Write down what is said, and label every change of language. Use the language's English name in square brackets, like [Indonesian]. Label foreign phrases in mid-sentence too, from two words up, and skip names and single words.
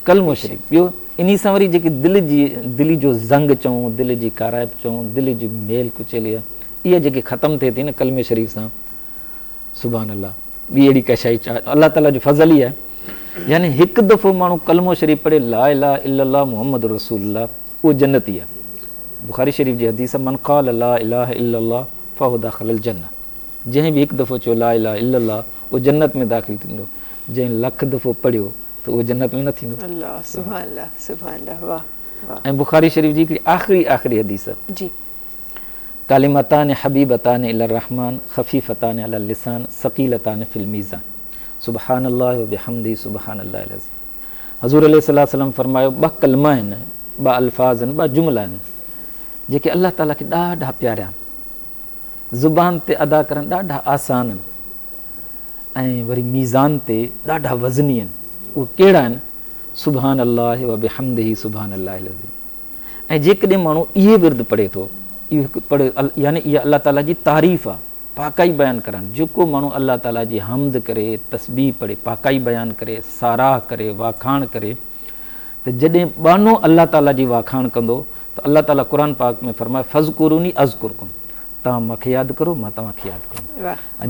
[Sindhi] कलमो शरीफ़। ॿियो इन सां वरी जेकी दिलि जो ज़ंग चऊं, दिलि जी काराइप चऊं, दिलि जी मेल कुचेली आहे, इहा जेकी ख़तमु थिए थी न कलमे शरीफ़ सां, [Arabic] سبحان الله, [Sindhi] ॿी अहिड़ी का शइ अल्लाह ताला जो फज़ल ई आहे। यानी हिकु दफ़ो माण्हू कलमो शरीफ़ पढ़े [Arabic] لا إله إلا الله محمد رسول الله, [Sindhi] उहो जन्नती आहे। बुख़ारी शरीफ़ जी हदीस [Arabic] من قال لا إله إلا الله فهو داخل الجنة, [Sindhi] जंहिं बि हिकु दफ़ो चयो [Arabic] لا إله إلا الله [Sindhi] उहो जन्नत में दाख़िल थींदो, जंहिं लख दफ़ो पढ़ियो त उहो जन्नत में न थींदो। [Arabic] الله سبحان الله سبحان الله, [Sindhi] वाह वाह। ऐं बुख़ारी शरीफ़ जी हिकिड़ी आख़िरी हदीस जी, [Arabic] كلمتان حبيبتان إلى الرحمن خفيفتان على اللسان ثقيلتان في الميزان سبحان الله وبحمده سبحان الله العظيم. [Sindhi] हज़ूर अलैहिस्सलाम फरमायो 2 कलमा आहिनि, 2 अल्फाज़ आहिनि, 2 जुमिला आहिनि जेके अल्लाह ताला खे ॾाढा प्यारा आहिनि, ज़ुबान ते अदा करणु ॾाढा आसान आहिनि ऐं वरी मीज़ान ते ॾाढा वज़नी आहिनि। उहे कहिड़ा आहिनि? [Arabic] سبحان الله وبحمده سبحان الله العظيم. [Sindhi] ऐं जेकॾहिं माण्हू इहे विर्द पढ़े थो, इहो हिकु पढ़े, यानी इहा अल्लाह ताला जी तारीफ़ आहे, पाकाई बयानु करणु। जेको माण्हू अल्लाह ताला जी हमद करे, तस्बीह पढ़े, पाकाई बयानु करे, साराह करे, वाखाण करे, त जॾहिं बानो अल्लाह ताला जी वाखाण कंदो त अल्लाह ताला क़ुर पाक में फरमाए [Arabic] فاذكروني أذكركم, [Sindhi] तव्हां मूंखे यादि करो मां तव्हांखे यादि करो।